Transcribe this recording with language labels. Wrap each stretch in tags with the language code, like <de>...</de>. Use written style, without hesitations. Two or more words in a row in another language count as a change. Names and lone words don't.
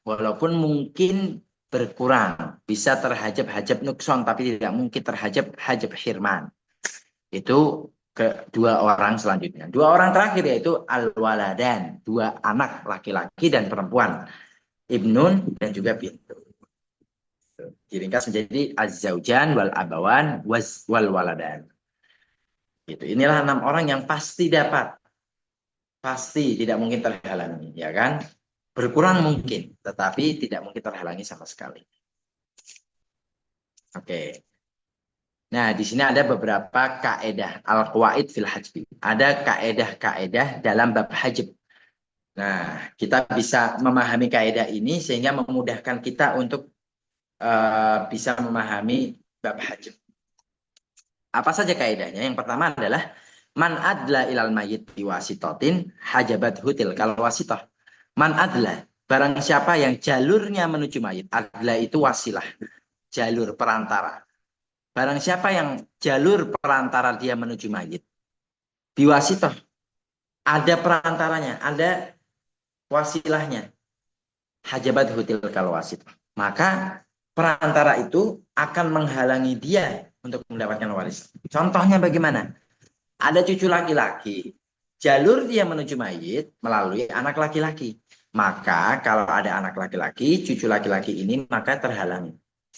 <id>Walaupun mungkin berkurang. Bisa terhajab-hajab nukson, tapi tidak mungkin terhajab-hajab hirman. Itu kedua orang selanjutnya. Dua orang terakhir yaitu al-waladan. Dua anak laki-laki dan perempuan. Ibnun dan juga bintu. Diringkas menjadi</id> <ar>الزوجان والأبوان والولدان.</ar> <id>Gitu. Inilah 6 orang yang pasti dapat. Pasti tidak mungkin terhalangi, ya kan? Berkurang mungkin, tetapi tidak mungkin terhalangi sama sekali. Oke. Nah, di sini ada beberapa kaedah</id> <ar>القواعد في الحجب.</ar> <id>Ada kaedah-kaedah dalam bab hajb. Nah, kita bisa memahami kaedah ini sehingga memudahkan kita untuk bisa memahami bab hajb. Apa saja kaedahnya? Yang pertama adalah</id> <ar>من أدلى إلى الميت بواسطة حجبته تلك الواسطة. من أدلى,</ar> <id>barang siapa yang jalurnya menuju mayit. Adla itu wasilah, jalur perantara. Barang siapa yang jalur perantara dia menuju mayit. Biwasitah, ada perantaranya, ada wasilahnya.</id> <ar>حجبته تلك الواسطة.</ar> <id>Maka perantara itu akan menghalangi dia untuk mendapatkan warisan. Contohnya bagaimana? Ada cucu laki-laki, jalur dia menuju mayit melalui anak laki-laki. Maka kalau ada anak laki-laki, cucu laki-laki ini maka terhalangi.</id>